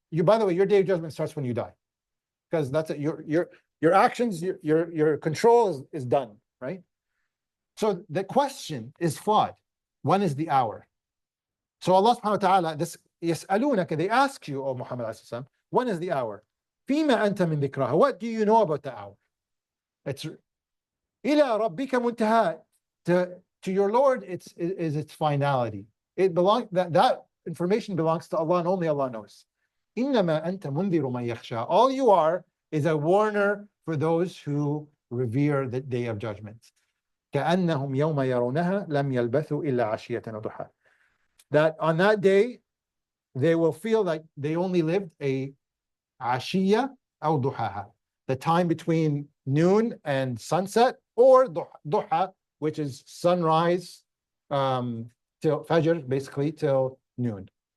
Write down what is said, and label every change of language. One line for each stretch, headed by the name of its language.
English: By the way, your day of judgment starts when you die, because that's it. Your actions, your control is done, right? So the question is flawed. When is the hour? So Allah subhanahu wa ta'ala, this يسألونك, they ask you, O Muhammad alayhi salam, when is the hour?
Arabic: فيما أنت من ذكرها.
English: What do you know about the hour?
Arabic: It's إلى ربك منتهى.
English: To your Lord, is its finality. It belongs that information belongs to Allah, and only Allah knows.
Arabic: إنما أنت منذر من يخشى.
English: All you are is a warner for those who revere the day of judgment.
Arabic: كأنهم يوم يرونها لم يلبثوا إلا عشية أو ضحاها.
English: That on that day, they will feel like they only lived a
Arabic: عشية أو ضحاها,
English: the time between noon and sunset, or ضحى, which is sunrise till Fajr, basically till noon.